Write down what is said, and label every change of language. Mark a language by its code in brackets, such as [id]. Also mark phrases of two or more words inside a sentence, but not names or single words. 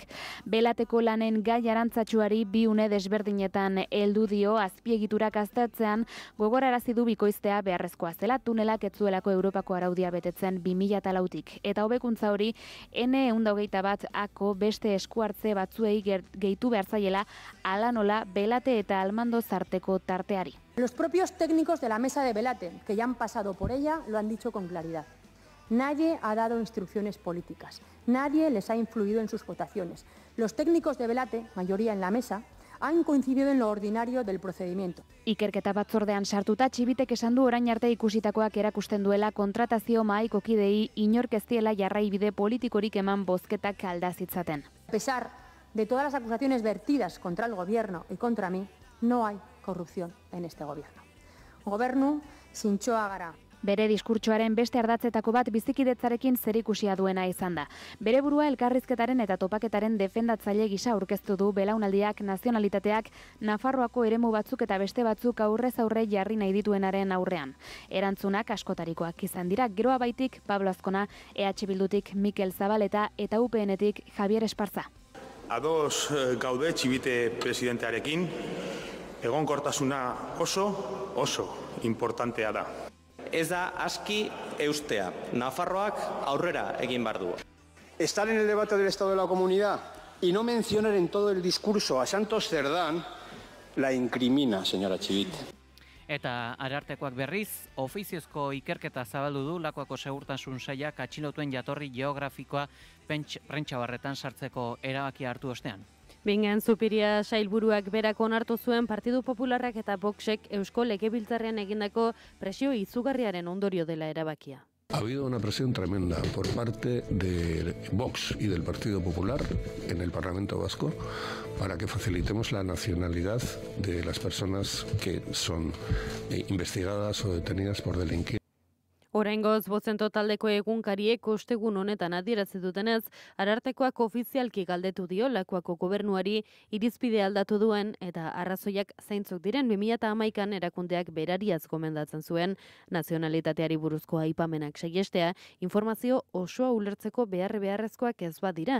[eu] Belateko lanen gai arantzatsuari bi une desberdinetan heldu dio azpiegiturak aztertzean gogorarazi du bikoiztea beharrezkoa zela tunelak ez zuelako Europako araudia betetzen 2004tik. Eta hobekuntza hori N121ako beste eskuhartze batzuei gehitu behar zaiela hala nola Belate eta Almando Zarteko tarteari. [es] Los propios técnicos de la mesa de Belate, que ya han pasado por ella, lo han dicho con claridad. Nadie ha dado instrucciones políticas, nadie les ha influido en sus votaciones. Los técnicos de Belate, mayoría en la mesa, han coincidido en lo ordinario del procedimiento. [eu] Ikerketa batzordean sartuta Txibitek esan du orain arte ikusitakoak erakusten duela kontratazio mahaiko kidei inork ez diela jarraibide politikorik eman bozketak aldazitzaten. [es] A pesar de todas las acusaciones vertidas contra el gobierno y contra mí, no hay corrupción en este gobierno. [eu] Gobernu zintzoa gara. Bere diskurtsoaren beste ardatzetako bat bizikidetzarekin zerikusia duena izan da. Bere burua elkarrizketaren eta topaketaren defendatzaile gisa aurkeztu du belaunaldiak, nazionalitateak, Nafarroako eremu batzuk eta beste batzuk aurrez aurre jarri nahi dituenaren aurrean. Erantzunak askotarikoak izan dira, Geroa Baitik Pablo Azkona, EH Bildutik Mikel Zabaleta eta UPNetik Javier Esparza. Ados gaude Txibite presidentearekin, egonkortasuna oso importantea da. Ez da aski eustea. Nafarroak aurrera egin behar du. [es] Estar en el debate del Estado de la Comunidad y no mencionar en todo el discurso a Santos Cerdán la incrimina, señora Txibite. [eu] Eta Arartekoak berriz, ofiziozko ikerketa zabaldu du Lakuako Segurtasun Sailak atxilotuen jatorri geografikoa prentsabarretan sartzeko erabakia hartu ostean. Bingen Zupiria sailburuak berak onartu zuen Partidu Popularrak eta Voxek Eusko Legebiltzarrean egindako presio izugarriaren ondorio dela erabakia. [es] Ha habido una presión tremenda por parte de Vox y del Partido Popular en el Parlamento Vasco para que facilitemos la nacionalidad de las personas que son investigadas o detenidas por delinquir. [eu] Oraingoz, Bozento taldeko egunkariek ostegun honetan adierazi dutenez, Arartekoak ofizialki galdetu dio Lakuako gobernuari irizpide aldatu duen eta arrazoiak zeintzuk diren 2011an erakundeak berariaz gomendatzen zuen nazionalitateari buruzko aipamenak saihestea, informazio osoa ulertzeko beharrezkoak ez badira.